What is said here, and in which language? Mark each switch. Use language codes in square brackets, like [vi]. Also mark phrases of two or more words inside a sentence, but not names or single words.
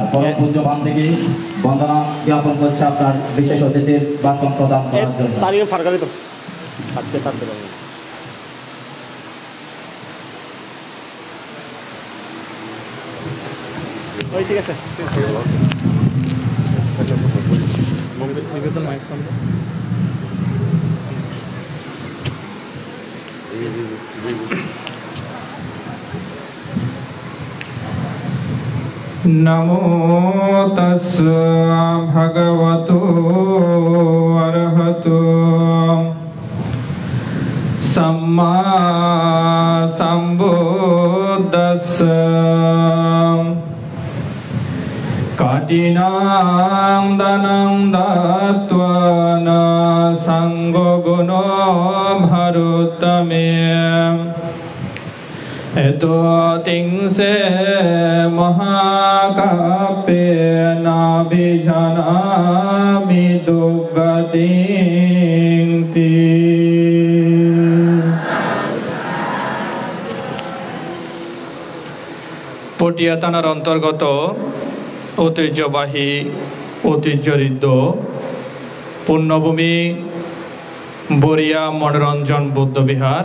[bn] পরম পূজ্য বান থেকে বন্দনা জ্ঞাপন করছে আপনার বিশেষ অতিথির বাস্তব প্রদান করার জন্য। ঠিক আছে। [pi] नमो तस्सा भगवतो अरहतो सम्मा सम्बुद्धस्सा काटिनां दानं दत्त्वा न संगो गुणो भरुत्तमे एतो तिंसे महाकाप्ये नाभिजानामि दुर्गतिं ति। [bn] পটিয়া থানার অন্তর্গত ঐতিহ্যবাহী ঐতিহ্যঋদ্ধ পুণ্যভূমি বরিয়া মনোরঞ্জন বৌদ্ধবিহার।